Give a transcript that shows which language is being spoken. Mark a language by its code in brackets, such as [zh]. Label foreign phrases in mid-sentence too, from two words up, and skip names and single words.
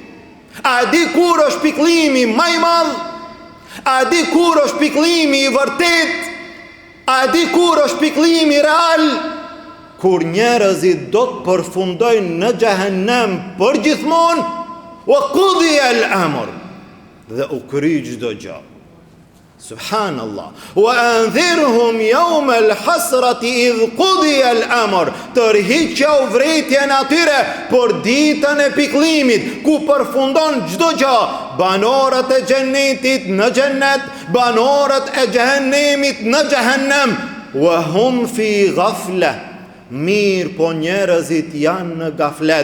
[sq] A di kur është pikëllimi më i madh? A di kur është pikëllimi i vërtet? A di kur është pikëllimi real? Kur njerëzit do të përfundojnë në xhehenem përgjithmonë, [ar] وقضي الأمر, [sq] dhe u kry çdo gjë. Subhanallah. [ar] وأنذرهم يوم الحسرة إذ قضي الأمر. [sq] Tërhiqja urrëtitjen atyre për ditën e pikëllimit, ku përfundon çdo gjë. Banorët e xhennetit në xhennet, banorët e xhehenemit në xhehenem. [ar] وهم في غفلة. [sq] Mirë po njerëzit janë në gaflet.